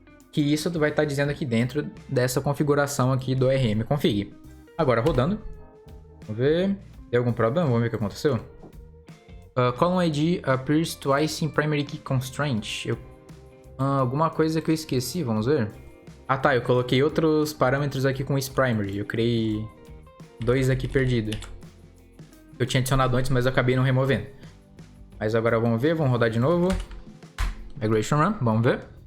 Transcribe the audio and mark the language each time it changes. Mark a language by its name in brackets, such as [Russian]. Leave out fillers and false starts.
[Portuguese] Que isso vai estar dizendo aqui dentro dessa configuração aqui do orm config. Agora rodando, vamos ver, deu algum problema? Vamos ver o que aconteceu. [English] Column ID appears twice in primary key constraint. [Portuguese] Alguma coisa que eu esqueci, vamos ver. Ah tá, eu coloquei outros parâmetros aqui com isPrimary. Eu criei 2 aqui perdidos. Eu tinha adicionado antes, mas eu acabei não removendo. Mas agora vamos ver, vamos rodar de novo. Migration run, vamos ver.